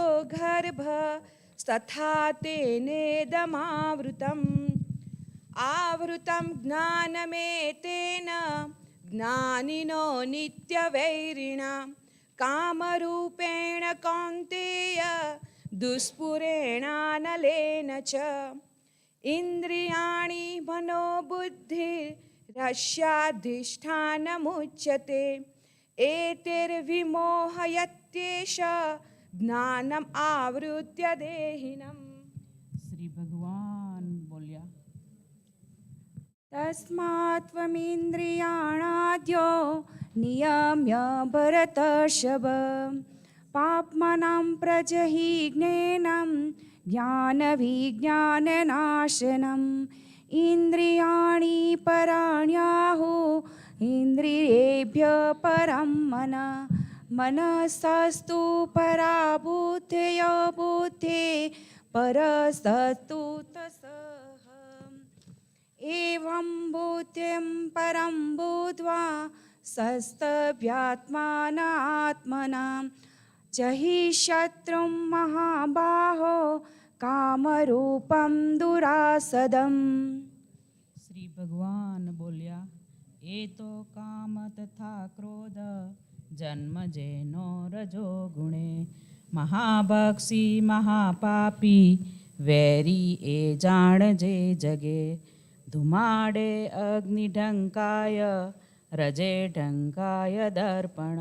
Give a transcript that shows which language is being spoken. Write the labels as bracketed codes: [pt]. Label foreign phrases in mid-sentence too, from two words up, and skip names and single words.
[sa] गर्भस्तथा तेनेदमावृतम् आवृतं ज्ञानमेतेन ज्ञानिनो नित्यवैरिणा कामरूपेण कौन्तेय दुष्पुरेणानलेन च इन्द्रियाणि मनोबुद्धिरस्याधिष्ठानमुच्यते एतैर्विमोहयत्येष ज्ञानम आवृत्य देहिनम. [gu] શ્રી ભગવાન બોલ્યા [sa] तस्मात्वमिन्द्रियाणाद्यो नियम्य भरतर्षभ पापमानां प्रजहि ज्ञेनम ज्ञान विज्ञाननाशनम इन्द्रियाणि पराण्याहु इन्द्रियेभ्य परम मनः मनस्तस्तु परा बुद्धयो बुद्धे परस्तस्तु तसः एवं बुद्धिं परं बुद्ध्वा सस्तभ्यात्मानात्मनां जहि शत्रुं महाबाहो कामरूपं दुरासदम्. [gu] શ્રી ભગવાન બોલ્યા એ તો કામ તથા ક્રોધ જન્મ જેનો રજો ગુણે મહાભક્ષી મહાપાપી વેરી એ જાણજે જગે ધુમાડે અગ્નિ ઢંકાય રજે ઢંકાય દર્પણ